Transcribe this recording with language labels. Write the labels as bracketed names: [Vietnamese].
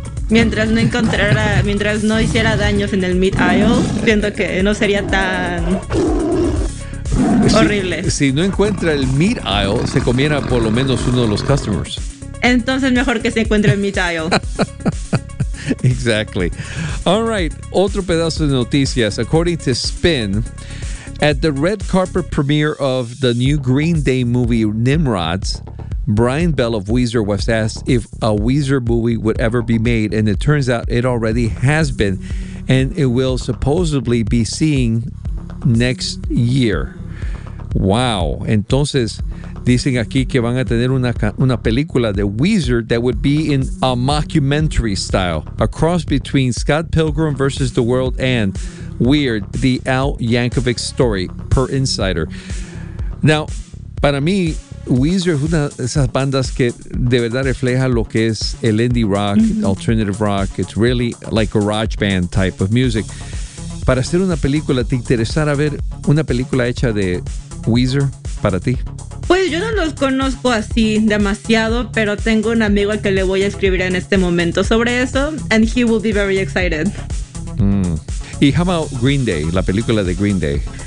[Spanish] Mientras no hiciera daños en el meat aisle, siento que no sería tan horrible. Si no encuentra el meat aisle, se comiera por lo menos uno de los customers. Entonces mejor que se encuentre el meat aisle. [English] Exactly. All right. [Spanish] Otro pedazo de noticias. [English] According to Spin, at the red carpet premiere of the new Green Day movie Nimrods, Brian Bell of Weezer was asked if a Weezer movie would ever be made, and it turns out it already has been, and it will supposedly be seen next year. Wow. [Spanish] Entonces, dicen aquí que van a tener una película de Weezer [English] that would be in a mockumentary style, a cross between Scott Pilgrim versus the World and Weird, the Al Yankovic story, per Insider. [Spanish] Now, para mí, Weezer es una de esas bandas que de verdad refleja lo que es el indie rock, alternative rock. [English] It's really like a garage band type of music. [Spanish] Para hacer una película, ¿te interesara ver una película hecha de Weezer para ti? Pues yo no los conozco así demasiado, pero tengo un amigo al que le voy a escribir en este momento sobre eso, [English] and he will be very excited. [Spanish] Mm. ¿Y [English] how about [Spanish] Green Day, la película de Green Day?